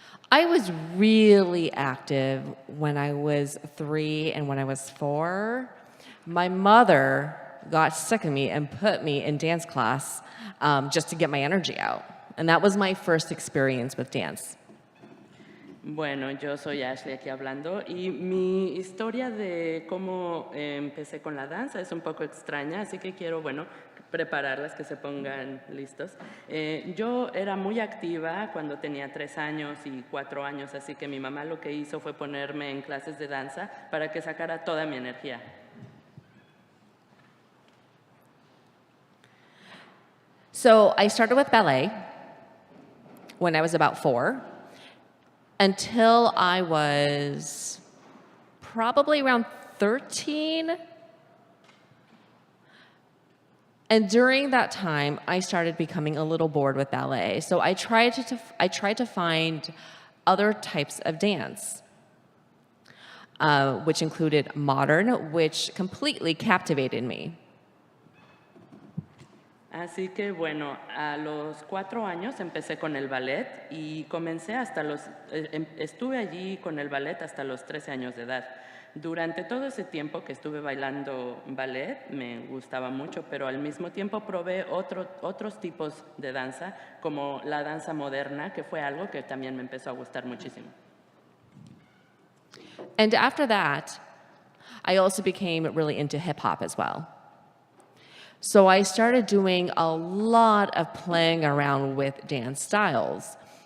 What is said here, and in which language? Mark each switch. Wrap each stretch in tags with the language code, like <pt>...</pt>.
<en>I was really active when I was 3 and when I was 4. My mother got sick of me and put me in dance class just to get my energy out. And that was my first experience with dance.</en> <es>Bueno, yo soy Ashley aquí hablando y mi historia de cómo empecé con la danza es un poco extraña, así que quiero, bueno, prepararlas, que se pongan listos. Yo era muy activa cuando tenía 3 años y 4 años, así que mi mamá lo que hizo fue ponerme en clases de danza para que sacara toda mi energía.</es> <en>So I started with ballet when I was about 4 until I was probably around 13. And during that time, I started becoming a little bored with ballet. So I tried to find other types of dance, which included modern, which completely captivated me.</en> <es>Así que bueno, a los 4 años empecé con el ballet y comencé estuve allí con el ballet hasta los 13 años de edad. Durante todo ese tiempo que estuve bailando ballet me gustaba mucho, pero al mismo tiempo probé otros tipos de danza, como la danza moderna, que fue algo que también me empezó a gustar muchísimo.</es> <en>And after that, I also became really into hip hop as well. So I started doing a lot of playing around with dance styles.</en>